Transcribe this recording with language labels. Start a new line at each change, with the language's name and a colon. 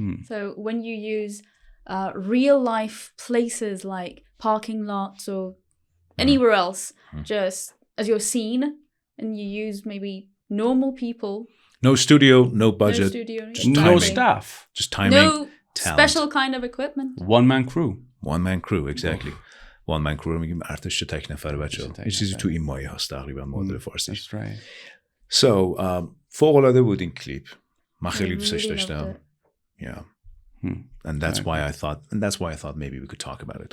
English: So when you use real life places like parking lots or anywhere else, just as your scene, and you use maybe normal people. No studio, no budget, no staff, just timing, no talent. Special kind of equipment. One-man crew. One-man crew, exactly.
Persian: One-man crew رو میگیم ارتش تک نفر بچه‌ها. یه چیزی تو این مایه هست تقریبا معادل فارسی.
English: That's right.
Persian: So فوق‌العاده بود این کلیپ. من خیلی دوستش داشتم. Yeah.
English: And that's why I thought maybe we could talk about it.